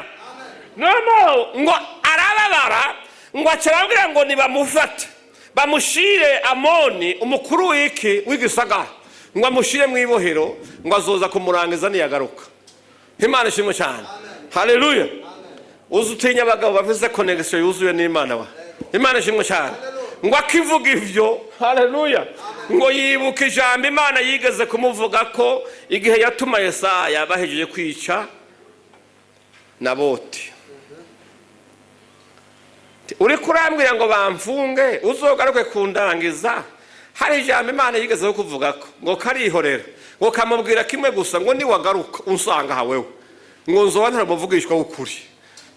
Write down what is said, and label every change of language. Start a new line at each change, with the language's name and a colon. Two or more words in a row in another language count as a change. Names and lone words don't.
Rundi: No ngo arababara ngo acarabwira ngo nibamufate bamushire Amoni umukuru w'igisagara, ngo amushire mu ibohero, ngo azoza kumurangiza niyagaruka. Imana ishimwe cyane. Haleluya. Uzutinya abagabo bafise connection yuzuye n'Imana wa. Imana ishimwe cyane. Ngo akivuga ivyo, haleluya, ngo yibuka ijambo Imana yigeze kumuvuga ko igihe yatuma Yesaya bahejeje kwica Naboti. Uri kurambwira ngo bamfunge uzogaruke kundangiza, hari ijambo Imana yigeze kuvuga ko ngo karihorera, ngo kamubwira kimwe gusa ngo niwagaruka unsanga hawewe ngo nzobanira muvugishwa ukuri.